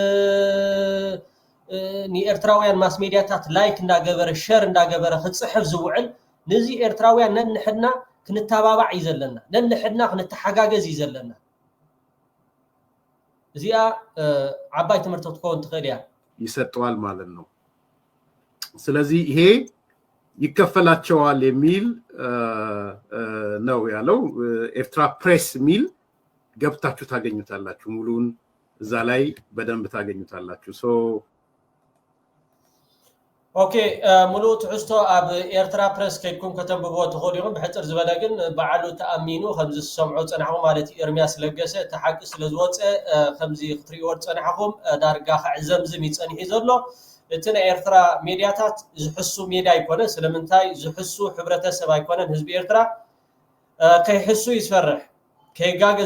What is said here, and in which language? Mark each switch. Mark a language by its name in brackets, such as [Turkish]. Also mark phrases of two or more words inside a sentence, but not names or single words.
[Tigrinya] ንኤርትራውያን ማስ ሚድያታት ላይክ እንዳገበረ ሸር እንዳገበረ ክጽሕፍ ዝውዕል ነዚ ኤርትራውያን ነንሕድና ክንተባባዕ እዩ ዘለና ነንሕድና ክንተሓጋገዝ እዩ ዘለና እዚኣ ዓባይ ትምህርቲ ክትከውን ትኽእል እያ [Amharic] ይሰጠዋል ማለት ነው ስለዚህ ይሄ ይከፈላቸዋል የሚል ነው ያለው ኤርትራ ፕሬስ ሚል ገብታችሁ ታገኙታላችሁ ሙሉን እዛ ላይ በደንብ ታገኙታላችሁ ሶ [Tigrinya] ኦኬ ሙሉ ትሕዝቶ ኣብ ኤርትራ ፕሬስ ከይድኩም ከተንብቦ ትኽእሉ ኢኹም ብሕፅር ዝበለ ግን በዓሉ ተኣሚኑ ከምዚ ዝሰምዑ ፀናሕኹም ማለት እዩ ኤርምያስ ለገሰ ተሓቂ ስለ ዝወፀ ከምዚ ክትሪእዎ ፀናሕኹም ዳርጋ ክዕዘምዝም ይፀኒሑ ዘሎ እቲ ናይ ኤርትራ ሚድያታት ዝሕሱ ሚድያ ኣይኮነ ስለምንታይ ዝሕሱ ሕብረተሰብ ኣይኮነን ህዝቢ ኤርትራ ከይሕሱ ይስፈርሕ ከይጋገዝ